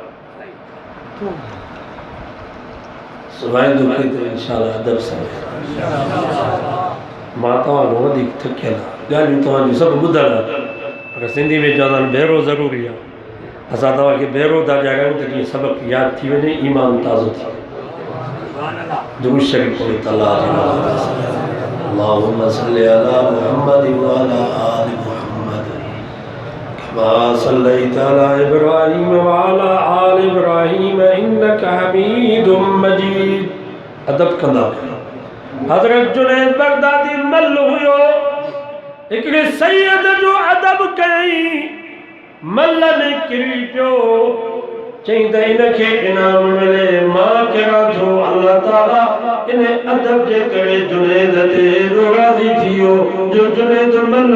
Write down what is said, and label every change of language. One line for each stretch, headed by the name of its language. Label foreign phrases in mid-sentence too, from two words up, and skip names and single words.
Sindhi: सुभाणे दुखे ते इंशाअल्लाह अदब सां मां तव्हांखां वधीक थकियल आहे ॻाल्हियूं तव्हांजूं सभु ॿुधल आहे पर सिंधी में चवंदा आहिनि भेरो ज़रूरी आहे असां तव्हांखे भेरो था ॾियारियूं त जीअं सबक़ु यादि थी वञे ईमान ताज़ो थी वञे दुरूद शरीफ़ पढ़ो त
Arabic: اللهم صل على محمد وعلى آل محمد كما صليت على إبراهيم وعلى آل إبراهيم إنك حميد مجيد
Sindhi: अदब कंदा हज़रत जुनैद बगदादी मल हुयो हिकिड़े सैयद जो अदब कयईं मल में किरी पियो चई त इनखे इनाम मिले मां कहिड़ा थो अल्लाह ताला इन अदब जे करे जुनैद ते राज़ी थी वियो जो जुनैद मल